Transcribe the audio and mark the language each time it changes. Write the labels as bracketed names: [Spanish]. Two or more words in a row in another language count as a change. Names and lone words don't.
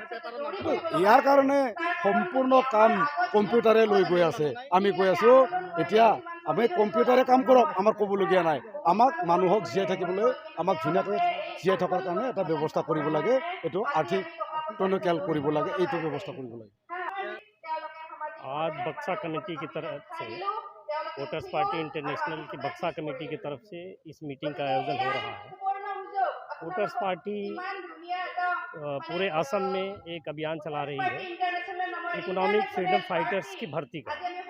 [Assamese] ইয়াৰ কাৰণে সম্পূৰ্ণ কাম কম্পিউটাৰে লৈ গৈ আছে। আমি কৈ আছোঁ এতিয়া আমি কম্পিউটাৰে কাম কৰক, আমাৰ ক'বলগীয়া নাই। আমাক মানুহক জীয়াই থাকিবলৈ, আমাক ধুনীয়াকৈ জীয়াই থকাৰ কাৰণে এটা ব্যৱস্থা কৰিব লাগে, এইটো আৰ্থিক টনকিয়াল কৰিব লাগে, এইটো ব্যৱস্থা কৰিব লাগে। [Hindi] आज बक्सा कमेटी की तरफ से, वोटर्स पार्टी इंटरनेशनल की बक्सा कमेटी की तरफ से इस मीटिंग का आयोजन हो रहा है। वोटर्स पार्टी पूरे असम में एक अभियान चला रही है इकोनॉमिक फ्रीडम फाइटर्स की भर्ती का।